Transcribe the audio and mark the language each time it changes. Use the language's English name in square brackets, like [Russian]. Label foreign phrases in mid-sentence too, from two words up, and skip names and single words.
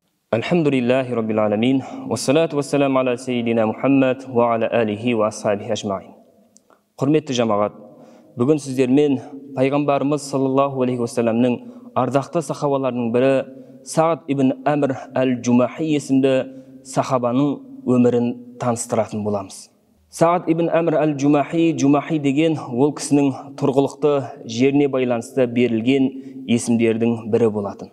[Arabic] الحمد لله رب العالمين والصلاة والسلام على سيدنا محمد وعلى آله وأصحابه أجمعين. [Kazakh] Құрметті жамағат, бүгін сіздермен пайғамбарымыз [Arabic] صلى الله عليه وسلم [Kazakh] ардақты сахабаларының бірі Сағд ибн Әмір әл-Джумахи есімді сахабаның өмірін таныстыратын боламыз. Сағд ибн Әмір әл-Джумахи, Джумахи деген ол кісінің тұрғылықты жеріне байланысты берілген есімдердің бірі болатын.